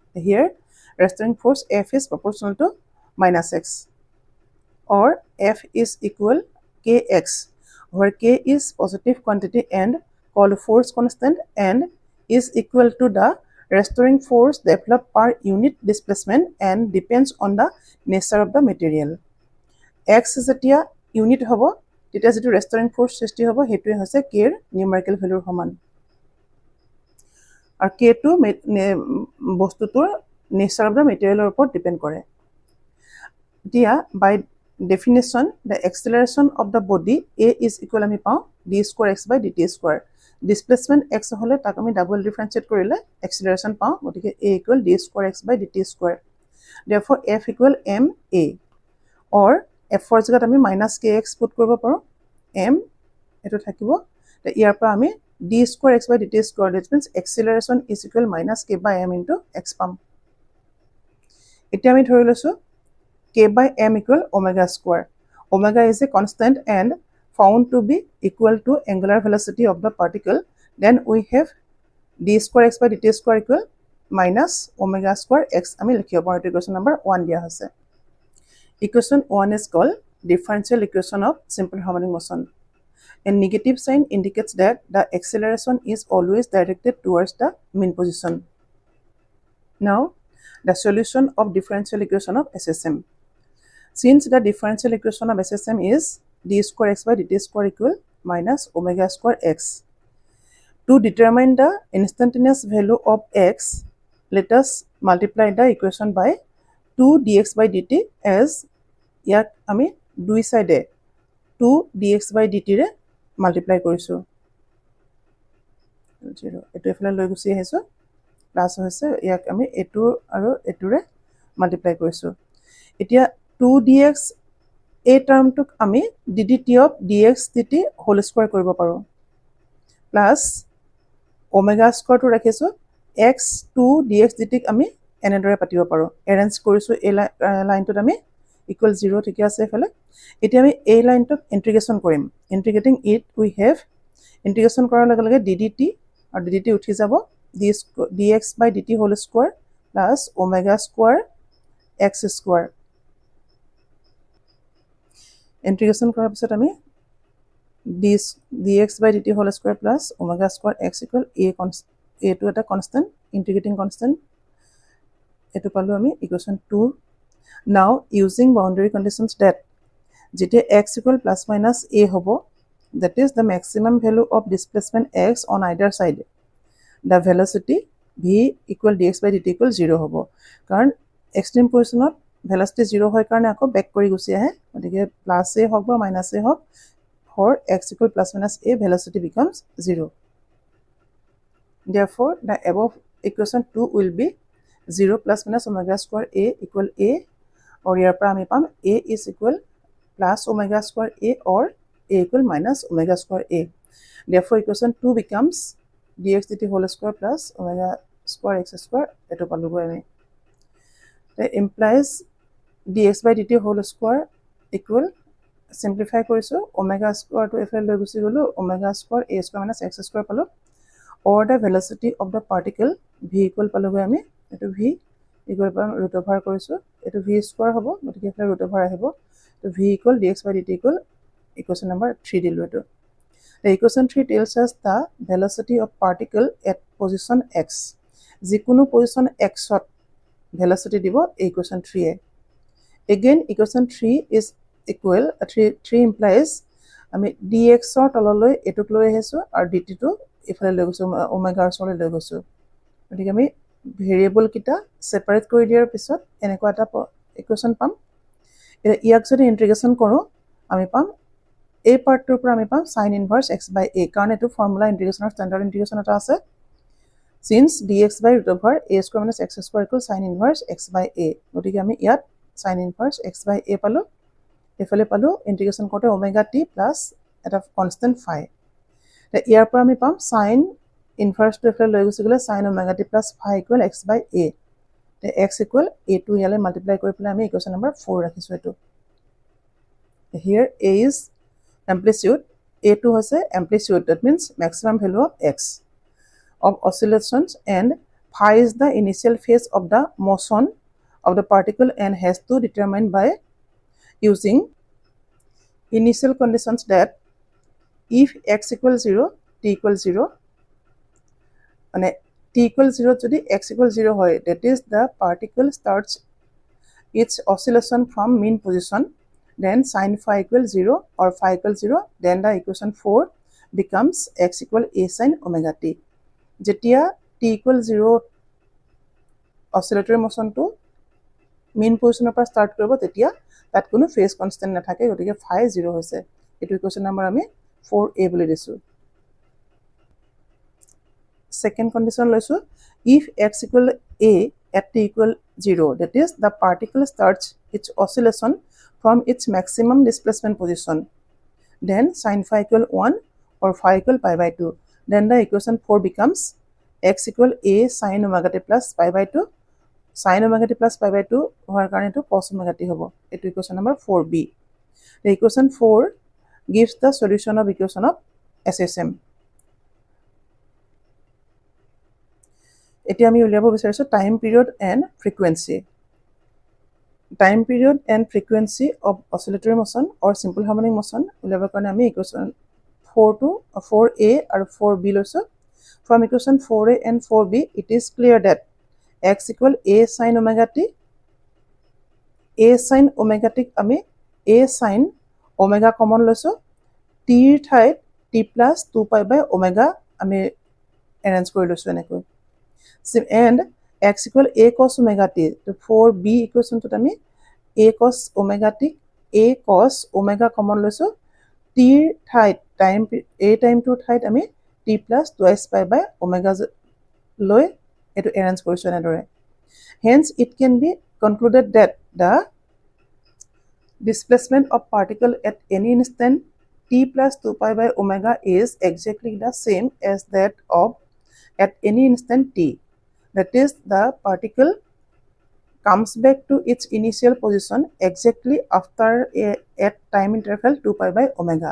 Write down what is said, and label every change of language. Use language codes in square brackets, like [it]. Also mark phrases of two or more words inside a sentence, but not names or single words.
[en] Here restoring force F is proportional to minus x, or F is equal kx, where k is positive quantity and called force constant and is equal to the restoring force developed per unit displacement and depends on the nature of the material. [as] X যেতিয়া ইউনিট হ'ব তেতিয়া যেটো [en] restoring force [as] সৃষ্টি হ'ব হেতুৱে হৈছে k ৰ [en] numerical value [as] সমান, আৰু k টো বস্তুটোৰ [en] nature of the material [as] ওপৰত ডিপেন্ড কৰে। [en] এতিয়া বাই definition the acceleration of the body a is equal [as] আমি পাওঁ [en] d square x by dt square, displacement x [as] হলে তাক আমি ডাবল ডিফারেন্সিয়েট কৰিলে [en] acceleration [as] পাওঁ, গতিকে [en] a equal d square x by dt square, therefore f equal m a, or f for [as] জায়গাত আমি [en] minus kx [as] পুট কৰিব পাৰো, [en] m [as] এটো থাকিব, ইয়াৰ পৰা আমি [en] d square x by dt square, that means acceleration is equal minus k by m into x পাম। [as] এতিয়া আমি ধৰি লৈছো [en] k by m equal omega square. Omega is a constant and found to be equal to angular velocity of the particle. Then we have d square x by dt square equal minus omega square x. [as] আমি লিখিব পাৰো, [en] equation number [as] 1 দিয়া হৈছে। [en] Equation 1 is called differential equation of simple harmonic motion. A negative sign indicates that the acceleration is always directed towards the mean position. Now, the solution of differential equation of SHM. Since the differential equation of SHM is d square x by dt square equal minus omega square x. To determine the instantaneous value of x, let us multiply the equation by 2 dx by dt, as [as] ইয়াক আমি দুই সাইডে [en] 2 dx by dt [as] ৰে মাল্টিপ্লাই কৰিছো, 0 এটো এফালে লৈ গুছি আহিছো, প্লাস হৈছে ইয়াক আমি এটো আৰু এটোৰে মাল্টিপ্লাই কৰিছো। এতিয়া 2 dx এই টার্মটুক আমি [en] ddt of dx dt whole square [as] কৰিব পাৰো, [en] plus omega square [as] টো ৰাখিছো [en] x 2 dx dt [as] আমি এনেদৰে পাতিব পাৰো, এৰেঞ্জ কৰিছো এই লাইনটোত আমি [en] equal 0 [as] ঠিক আছে এফালে। এতিয়া আমি এই লাইনটোক ইন্টিগ্ৰেশন কৰিম, [en] integrating it we have [as] ইন্টিগ্ৰেশন কৰাৰ লগে লগে ddt আৰু ddt উঠি যাব, [en] dx by dt whole square plus omega square x square. [as] ইন্টিগ্রেশন কৰাৰ পিছত আমি [en] dx by dt whole square plus omega square x equal [as] a to এটা [en] constant, integrating constant, [as] এটো পালো আমি equation 2. [en] Now using boundary conditions that যেতিয়া x equal plus minus a হবো, that is the maximum value of displacement x on either side, the velocity v equal dx by dt equal 0 [as] হবো, কাৰণ [en] extreme positionত velocity 0 [as] হয় কাৰণে আকৌ ব্যাক কৰি গুছি আহে, গতিকে প্লাস a হওক [en] বা মাইনাস a হওক, for x equal plus minus a velocity becomes 0. Therefore the above equation 2 will be 0 plus minus omega square a equal a, or [as] ইয়াৰ পৰা আমি পাম [en] a is equal plus omega square a or a equal minus omega square a. Therefore equation 2 becomes dx dt whole square plus omega square x square, [as] এটো পালোগৈ আমি। [en] That implies dx by dt whole square equal, simplify কৰিছো, omega square to [as] এফালে লৈ গুছি গলো, [en] omega square a square minus x square পালো, or the velocity of the particle v equal [as] পালোগৈ আমি, এটো [en] v equal root over [as] কৰিছো, এটো [en] v square [as] হ'ব, গতিকে এফালে [en] root over আহিব, তো v equal dx by dt equal equation number 3 [as] দিলো এটো। [en] The equation 3 tells us the velocity of particle at position x. [as] যিকোনো position x ত velocity দিব equation 3 এ। [en] Again equation 3 is equal, 3 implies [as] আমি dx ৰ তললৈ এটুক লৈ আহিছো আৰু dt টো ইফালে লৈ গৈছো, ওমেগা ৰ ওচৰলৈ লৈ গৈছো, গতিকে আমি ভেৰিয়েবল কিটা সেপাৰেট কৰি দিয়াৰ পিছত এনেকুৱা এটা ইকুৱেশ্যন পাম। ইয়াক যদি ইন্টিগ্ৰেশন কৰো আমি পাম এই পাৰ্টটোৰ পৰা আমি পাম [en] sin inverse x by a, [as] কাৰণ এটো ফৰ্মুলা ইন্টিগ্ৰেশনৰ [en] standard integration [as] এটা আছে, [en] since dx by root over a square minus x square equals sin inverse x by a, [as] গতিকে আমি ইয়াত [en] sin inverse x by a [as] পালো, এফালে পালো ইন্টিগ্রেশন করতে [en] omega t plus [as] এটা [en] constant phi, [as] ইয়াৰ পৰা আমি পাম [en] sin inverse [as] to এফালে লৈ গুছি গলে [en] sin omega t plus phi equal x by a, x equal a [as] to ইয়ালে মাল্টিপ্লাই কৰি পেলাই আমি [en] equation number 4 [as] ৰাখিছো এটো। [en] Here a is amplitude, a to হৈছে amplitude, that means maximum value of x, of oscillations and phi is the initial phase of the motion of the particle and has to determine by using initial conditions that if x equals 0, t equals 0, and t equals 0 যদি x equals 0 হয়, that is the particle starts its oscillation from mean position, then sin phi equals 0 or phi equals 0, then the equation 4 becomes x equal a sin omega t. [as] যেতিয়া [en] t equals 0 oscillatory motion [as] to [en] mean position [as] পৰা start কৰিব, তেতিয়া তাত কোনো [en] phase constant [as] নাথাকে, গতিকে phi 0 হৈছে। এইটো [en] equation number [as] আমি 4a বুলি দিছো। [en] Second condition লৈছো, if x equal a at t equal 0, that is the particle starts its oscillation from its maximum displacement position, then sin phi equal 1 or phi equal pi by 2, then the equation 4 becomes x equal a sin omega t plus pi by 2, sin omega t plus pi by 2 [as] হোৱাৰ কাৰণে এইটো [en] cos omega t হ'ব। এইটো equation number 4b. The equation 4 gives the solution of equation of SHM. [as] এতিয়া আমি উলিয়াব বিচাৰিছো [en] time period and frequency. Time period and frequency of oscillatory motion or simple harmonic motion [as] উলিয়াবৰ কাৰণে আমি [en] equation 4a আৰু 4b লৈছো। From equation 4a and 4b, it is clear that x equal a sin omega t, a sin omega t আমি a sin omega common লৈছো, t ঠাইত t plus 2 pi by omega আমি arrange [as] কৰি লৈছো এনেকৈ, [en] and x equal a cos omega t. তো 4b equation to আমি a cos omega t, a cos omega common লৈছো, t ঠাইত time a time to ঠাইত আমি t plus twice pi by omega [as] লৈ এটো [en] arrange [as] কৰিছো এনেদৰে। [en] Hence it can be concluded that the displacement of particle at any instant t plus 2 pi by omega is exactly the same as that of at any instant t. That is, the particle comes back to its initial position exactly after at time interval 2 pi by omega.